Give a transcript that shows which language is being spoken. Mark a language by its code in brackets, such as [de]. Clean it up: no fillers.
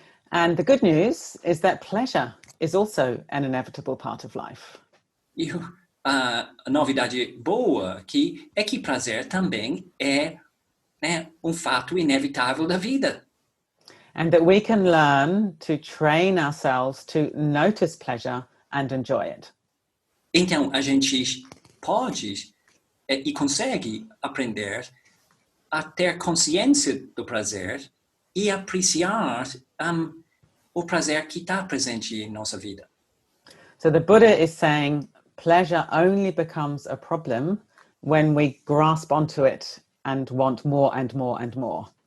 [en] And the good news is that pleasure is also an inevitable part of life. [pt] E a novidade boa aqui é que prazer também é, né, fato inevitável da vida. [en] And that we can learn to train ourselves to notice pleasure and enjoy it. [pt] Então, a gente pode e consegue aprender a ter consciência do prazer e apreciar o prazer que está presente em nossa vida. [en] So the Buddha is saying pleasure only becomes a problem when we grasp onto it and want more and more and more.